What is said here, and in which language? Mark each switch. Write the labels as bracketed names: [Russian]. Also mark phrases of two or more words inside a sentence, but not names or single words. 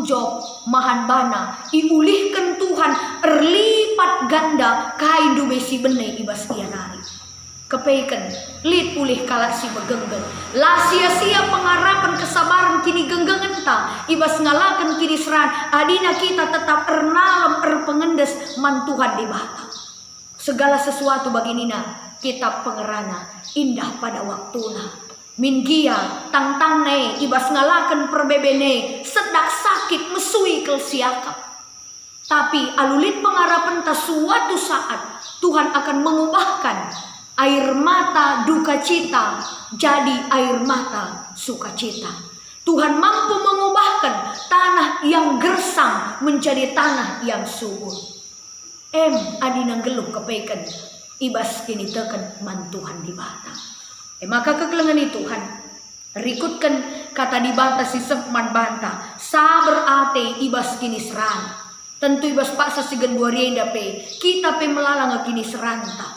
[Batak Karo] Job mahan bana iulihkan Tuhan erlipat ganda kain besi bene ibas kianari kepeiken lit pulih kalak si begenggen [Indonesian] lah sia-sia pengharapan kesabaran [Batak Karo] kini genggengen ta ibas ngalakan kini seran adina [Indonesian] kita tetap [Batak Karo] ernalem erpengendes man Tuhan di bata [Indonesian] segala sesuatu [Batak Karo] bagi nina kitab pengerana indah pada waktuna min gia tangtangne ibas ngalakan perbebene sedak sakit mesui kel siakap tapi alulit pengharapan ta [Indonesian] suatu saat Tuhan akan mengubahkan air mata duka cita jadi air mata sukacita. Tuhan mampu mengubahkan tanah yang gersang menjadi tanah yang subur. [Batak Karo] Adinang geluh kepeikan ibas kini teken man Tuhan di bata. Maka kekelengan Tuhan rikutkan kata di bata si sepman banta sabar ate ibas kini seran. Tentu ibas paksa si genduarienda pe kita pe melalang kini seranta.